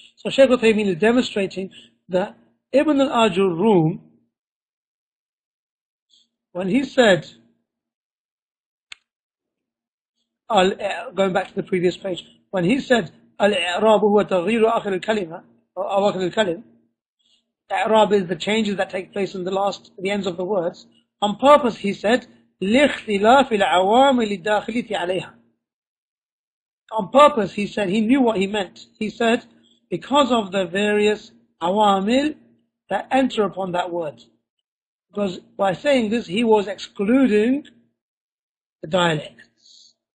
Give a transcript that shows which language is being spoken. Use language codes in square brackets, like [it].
[en] So Shaykh Uthaimeen is demonstrating that Ibn al-Aajrummiyyah, when he said, going back to the previous page, when he said, [ar] الإعراب هو تغيير آخر الكلمة [en] or [ar] أواخر الكلم, [en] إعراب is the changes that take place in the ends of the words. On purpose, he said, [ar] لاختلاف العوامل الداخلة عليها. [en] On purpose, he said, he knew what he meant. He said, because of the various awamil that enter upon that word. Because by saying this, he was excluding the dialects.